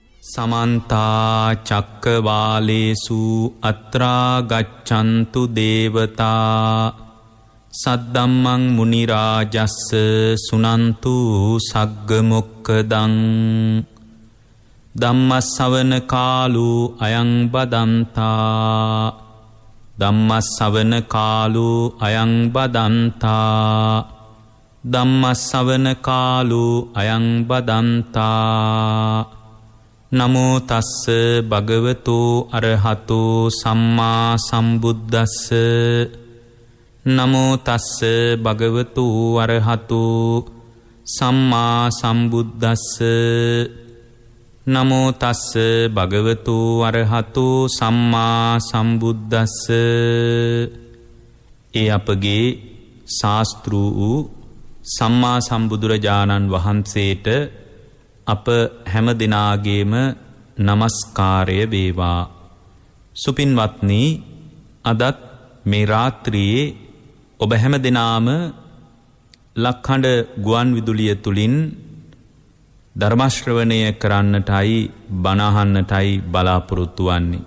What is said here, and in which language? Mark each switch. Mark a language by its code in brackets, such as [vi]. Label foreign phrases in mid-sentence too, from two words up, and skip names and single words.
[pi] समन्ता चक्कवालेषु अत्रा गच्छन्तु देवता सद्दम्मं मुनिराजस्स सुनन्तु सग्गमुक्खदं ධම්මස්සවන කාලෝ අයං බදන්තා ධම්මස්සවන කාලෝ අයං බදන්තා ධම්මස්සවන කාලෝ අයං බදන්තා නමෝ තස්ස භගවතෝ අරහතෝ සම්මා සම්බුද්දස්ස නමෝ තස්ස භගවතෝ අරහතෝ සම්මා සම්බුද්දස්ස නමෝ තස්ස භගවතු අරහතෝ සම්මා සම්බුද්දස්ස. [si] ඒ අපගේ ශාස්ත්‍ර වූ සම්මා සම්බුදුරජාණන් වහන්සේට අප හැම දිනාගේම නමස්කාරය වේවා. සුපින්වත්නි, අදත් මේ රාත්‍රියේ ඔබ හැම දිනාම ලක්හඬ ගුවන් විදුලිය තුලින් ධර්ම ශ්‍රවණය කරන්නටයි බණ අහන්නටයි බලාපොරොත්තු වන්නේ.